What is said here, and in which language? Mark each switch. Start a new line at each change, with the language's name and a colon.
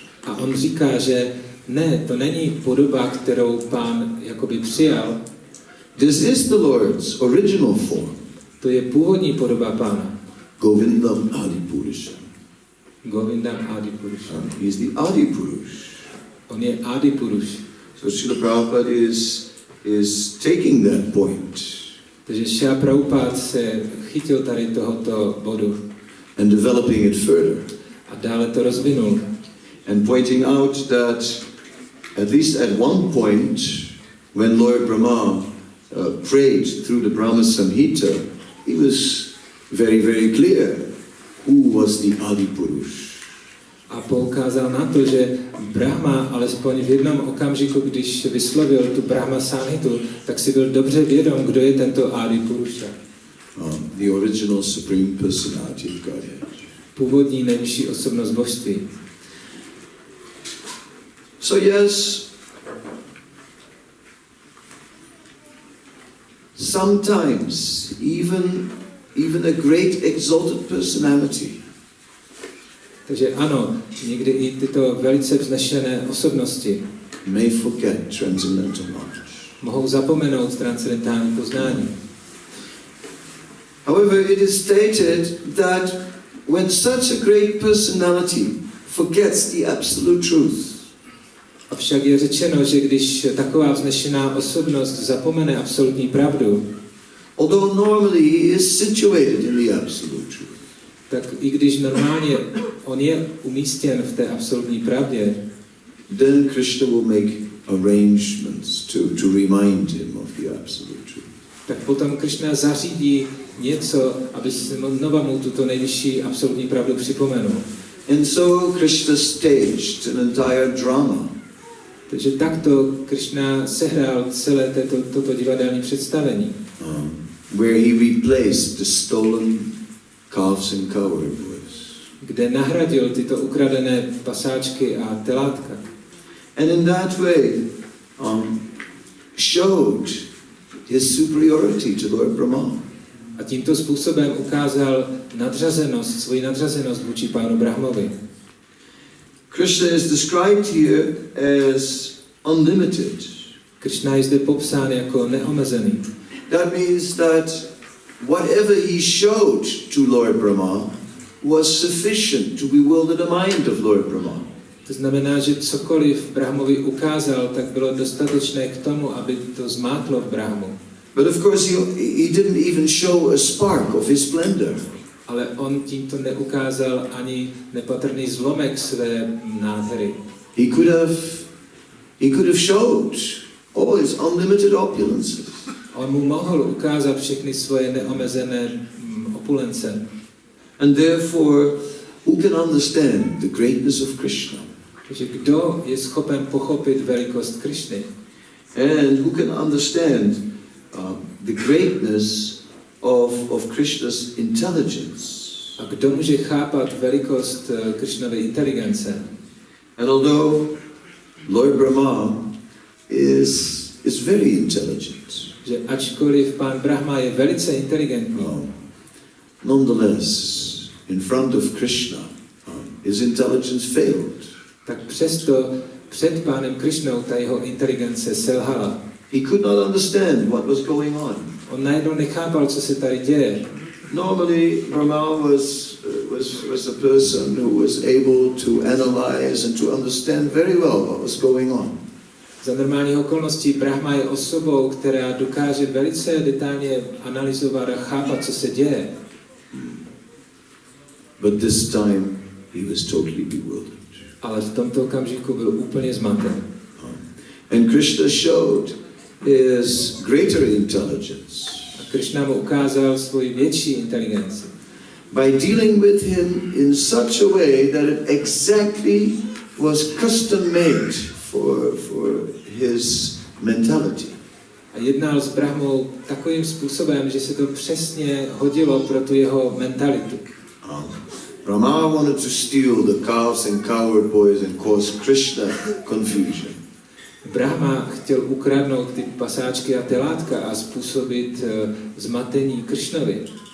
Czech: A on říká, že ne, to není podoba, kterou pán jakoby přijal.
English: This is the Lord's original form.
Czech: To je původní podoba pána.
Sanskrit: Govindam Adipurusha. Govindam Adipurusha.
English: He's the Adipurush.
Czech: On je Adipurush.
English: So Srila Prabhupada is taking that point.
Czech: Takže Srila Prabhupada se chytil tady tohoto bodu.
English: And developing it further.
Czech: A dále to rozvinul.
English: And pointing out that at least at one point when Lord Brahma prayed through the Brahma Samhita, he was very, very clear who was the Adipurush.
Czech: A poukázal na to, že Brahma, alespoň v jednom okamžiku, když vyslovil tu Brahma Samhitu, tak si byl dobře vědom, kdo je tento Adipurusha.
English: The original Supreme Personality of Godhead.
Czech: Původní nejvyšší osobnost božství.
English: So yes, sometimes even a great exalted personality
Czech: Takže ano, někdy i tyto velice vznešené osobnosti
English: may forget transcendental knowledge.
Czech: mohou zapomenout transcendentální poznání.
English: However, it is stated that when such a great personality forgets the absolute truth,
Czech: Avšak je řečeno, že když taková vznešená osobnost zapomene absolutní pravdu,
English: although normally he is situated in the absolute truth,
Czech: tak i když normálně on je umístěn v té absolutní pravdě,
English: then Krishna will make arrangements to remind him of the absolute truth.
Czech: tak potom Krishna zařídí něco, aby se znova mu tuto nejvyšší absolutní pravdu připomenul.
English: And so Krishna staged an entire drama.
Czech: Takže takto Krishna sehrál celé toto divadelní představení.
English: Where he replaced the stolen calves and cowherd boys.
Czech: Kde nahradil tyto ukradené pasáčky a telátka.
English: And in that way showed his superiority to Lord Brahma.
Czech: A tímto způsobem ukázal svoji nadřazenost vůči pánu Brahmovi.
English: Krishna is described here as unlimited.
Czech: Krishna je zde popsán jako neomezený.
English: That means that whatever he showed to Lord Brahma was sufficient to bewilder the mind of Lord Brahma.
Czech: To znamená, že cokoliv Brahmovi ukázal, tak bylo dostatečné k tomu, aby to zmátlo v Brahmu.
English: But of course he didn't even show a spark of his splendor.
Czech: Ale on tímto neukázal ani nepatrný zlomek své nádhery.
English: He could have showed all his unlimited opulences.
Czech: On mu mohl ukázat všechny svoje neomezené opulence.
English: And therefore, who can understand the greatness of Krishna?
Czech: Takže kdo je schopen pochopit velikost Krishny?
English: And who can understand the greatness of Krishna's intelligence?
Czech: A kdo může chápat velikost Krishnovy inteligence?
English: And although Lord Brahma is very intelligent,
Czech: Že ačkoliv pán Brahma je velice inteligentní,
English: nonetheless, in front of Krishna, his intelligence failed.
Czech: tak přesto před pánem Krišnou ta jeho inteligence selhala.
English: He could not understand what was going on.
Czech: On najednou nechápal, co se tady děje.
English: Normally, Rama was a person who was able to analyze and to understand very well what was going on.
Czech: Za normálních okolností Brahma je osobou, která dokáže velice detailně analyzovat a chápat, co se děje.
English: But this time, he was totally bewildered.
Czech: Ale v tomto okamžiku byl úplně zmaten.
English: And Krishna showed his greater intelligence
Czech: A Krishna mu ukázal svoji větší inteligenci.
English: by dealing with him in such a way that it exactly was custom made for his mentality.
Czech: A jednal s Brahmou takovým způsobem, že se to přesně hodilo pro tu jeho mentalitu.
English: Rama wanted to steal the calves and cowherd boys and cause Krishna confusion.
Czech: Brahma chtěl ukradnout ty pasáčky a telátka a způsobit zmatení Krishnovi.